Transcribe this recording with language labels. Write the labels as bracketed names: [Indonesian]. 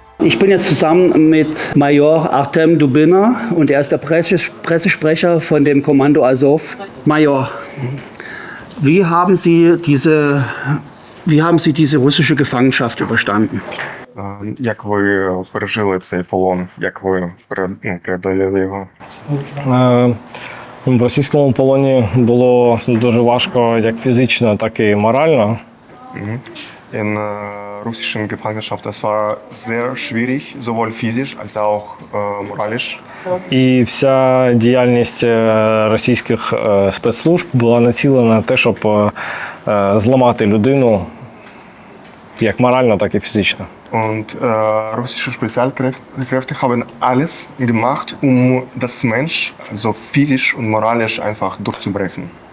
[German] Ich bin jetzt zusammen mit Major Artem Dubina und er ist der Pressesprecher von dem Kommando Azov. Major, wie haben Sie diese russische Gefangenschaft überstanden? [Ukrainian] Як ви пережили цей полон? Як ви преодолели його? В російському полоні було дуже важко як фізично, так і морально. [German] In russischen Gefangenschaft, das war sehr schwierig, sowohl physisch als auch moralisch. [Ukrainian] І вся діяльність російських спецслужб була націлена на те, щоб зламати людину як морально, так і фізично. [German] Und russische Spezialkräfte haben alles gemacht, das Mensch, also physisch und moralisch einfach durchzubrechen.